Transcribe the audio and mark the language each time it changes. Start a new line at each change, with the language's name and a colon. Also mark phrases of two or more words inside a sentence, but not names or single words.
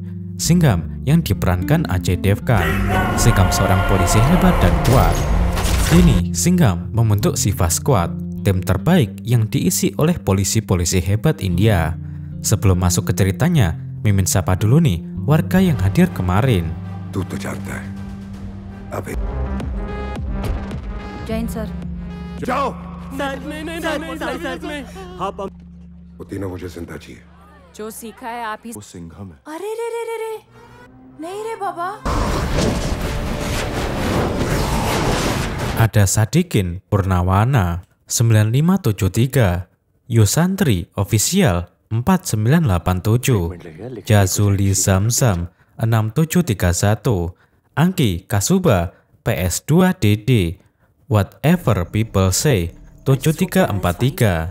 Indonesian: Singham yang diperankan Ajay Devgan. Singham seorang polisi hebat dan kuat. Kini Singham membentuk Shiva Squad, tim terbaik yang diisi oleh polisi-polisi hebat India. Sebelum masuk ke ceritanya, Mimin sapa dulu nih warga yang hadir kemarin.
Hindi: तू तो जानता है अबे जैन सर जाओ। नहीं वो तीनों मुझे जिंदा चाहिए। जो सीखा है आप ही। वो सिंघम है। अरे रे रे रे रे नहीं रे बाबा।
Indonesian: Ada Sadikin Purnawana 9573, Yusantri Official 4987, Jazuli Zamzam 6731, Angki Kasuba PS2DD, Whatever People Say 7343.